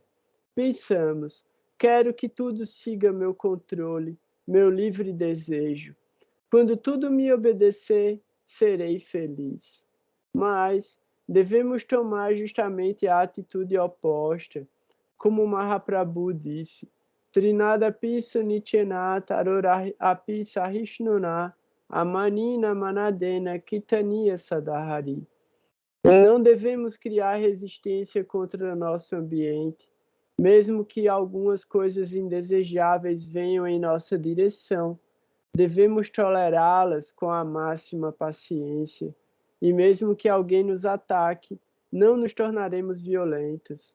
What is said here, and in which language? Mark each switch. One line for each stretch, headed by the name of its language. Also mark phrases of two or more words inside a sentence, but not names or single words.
Portuguese: Pensamos, quero que tudo siga meu controle, meu livre desejo. Quando tudo me obedecer, serei feliz. Mas devemos tomar justamente a atitude oposta. Como Mahaprabhu disse,
Sanskrit: Trinada Pisa Nityana Tarora Apisa Rishnuna Amanina Manadena Kitaniya Sadahari.
Portuguese: Não devemos criar resistência contra nosso ambiente, mesmo que algumas coisas indesejáveis venham em nossa direção. Devemos tolerá-las com a máxima paciência, e mesmo que alguém nos ataque, não nos tornaremos violentos.